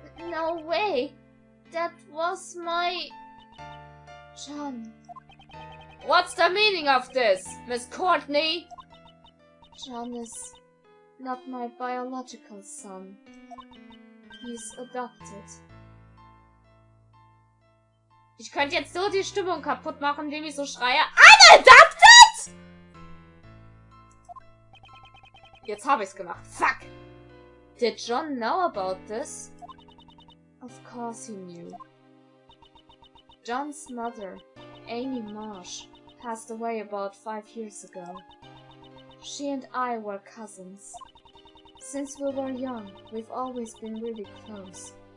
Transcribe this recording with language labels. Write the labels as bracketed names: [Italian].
[English] No way! That was my... John. What's the meaning of this, Miss Courtney? John is not my biological son. He's adopted. [German] Ich könnte jetzt so die Stimmung kaputt machen, indem ich so schreie. [English] Unadopted! [German] Jetzt habe ich's gemacht. [English] Fuck! Did John know about this? Of course he knew. John's mother, Amy Marsh, passed away about 5 years ago. She and I were cousins. Since we were young, we've always been really close.